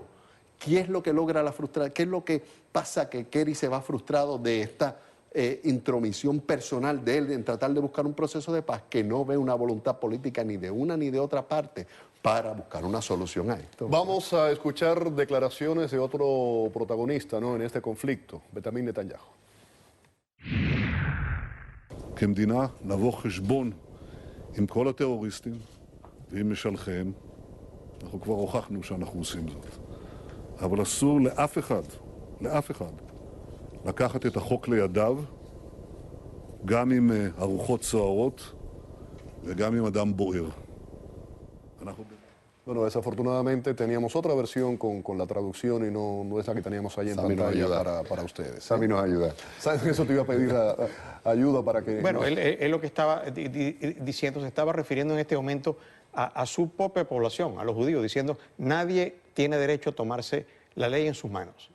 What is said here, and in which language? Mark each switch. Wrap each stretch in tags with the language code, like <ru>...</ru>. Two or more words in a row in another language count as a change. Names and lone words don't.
<es>¿Qué es lo que logra la frustración? ¿Qué es lo que pasa que Kerry se va frustrado de esta intromisión personal de él en tratar de buscar un proceso de paz que no ve una voluntad política ni de una ni de otra parte para buscar una solución a esto? Vamos a escuchar declaraciones de otro protagonista, ¿no?, en este conflicto, Benjamin Netanyahu.</es> <he>כמדינה נבוא חשבון עם כל הטרוריסטים ועם משלחיהם. אנחנו כבר הוכחנו שאנחנו עושים זאת. אבל אסור לאף אחד, לקחת את החוק לידיו, גם עם הרוחות סוערות וגם עם אדם בוער.</he> <es>Bueno, desafortunadamente teníamos otra versión con la traducción y no es la que teníamos ahí en pantalla para ustedes. Sami nos ayuda. ¿Sabes que eso te iba a pedir ayuda para que... Bueno, él lo que estaba diciendo, se estaba refiriendo en este momento a su propia población, a los judíos, diciendo nadie tiene derecho a tomarse la ley en sus manos.</es>